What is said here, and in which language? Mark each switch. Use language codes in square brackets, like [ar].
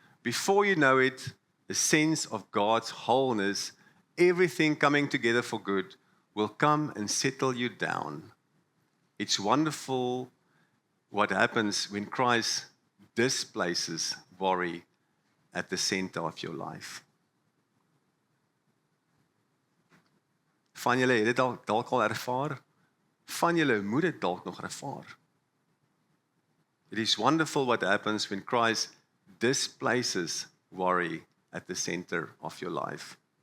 [en] Before you know it, a sense of God's wholeness, everything coming together for good, will come and settle you down. It's wonderful what happens when Christ displaces worry at the center of your life. [af] Van julle het dit dalk al ervaar? Van julle moet dit dalk nog ervaar. [en] It is wonderful what happens when Christ displaces worry at the center of your life.